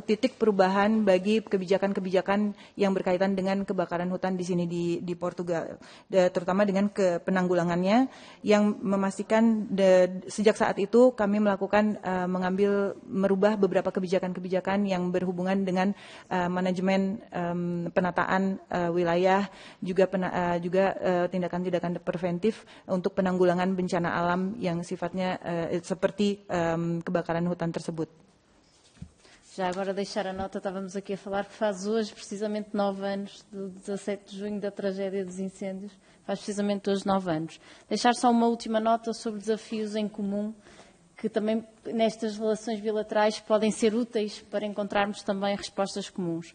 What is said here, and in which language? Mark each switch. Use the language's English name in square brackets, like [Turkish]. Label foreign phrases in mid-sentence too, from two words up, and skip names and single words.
[Indonesian] titik perubahan bagi kebijakan-kebijakan yang berkaitan dengan kebakaran hutan di sini di Portugal, terutama dengan penanggulangannya, yang memastikan sejak saat itu kami melakukan merubah beberapa kebijakan-kebijakan yang berhubungan dengan manajemen penataan wilayah, juga tindakan-tindakan preventif untuk penanggulangan bencana alam yang sifatnya seperti kebakaran hutan tersebut. [Portuguese] Já agora deixar a nota, estávamos aqui a falar que faz hoje precisamente 9 anos, do 17 de junho da tragédia dos incêndios, faz precisamente hoje 9 anos. Deixar só uma última nota sobre desafios em comum, que também nestas relações bilaterais podem ser úteis para encontrarmos também respostas comuns.